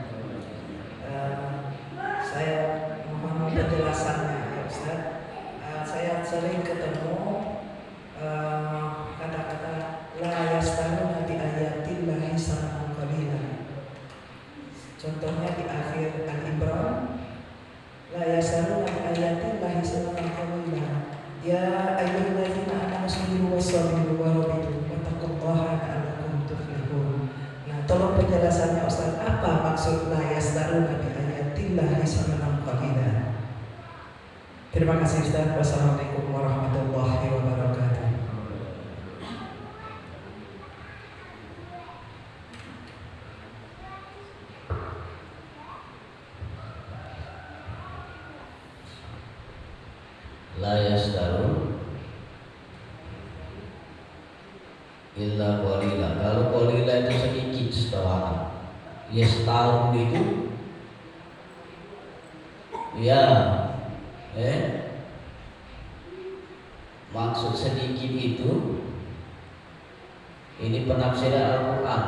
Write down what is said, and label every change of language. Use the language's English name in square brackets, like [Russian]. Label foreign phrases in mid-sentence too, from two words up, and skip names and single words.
[Indonesian] Saya mohon penjelasannya ya Ustaz. Saya sering ketemu kata-kata [Arabic] لا يشترون بآيات الله ثمنا قليلا. [Indonesian] Contohnya di akhir Al-Imran, [Arabic] لا يشترون بآيات الله ثمنا قليلا. يا أيها الذين آمنوا اصبروا وصابروا ورابطوا واتقوا الله لعلكم تفلحون. [Indonesian] Nah, tolong penjelasannya Ustaz, apa maksud [Arabic] لا يشترون بآيات الله ثمنا قليلا? [Indonesian] Terima kasih Ustaz. [Arabic] والسلام عليكم ورحمة الله وبركاته. لا يشترون إلا قليلا. [Indonesian] Kalau qalila itu sedikit setahu. Yastarun itu ya maksud sedikit itu ini penafsiran Al-Quran.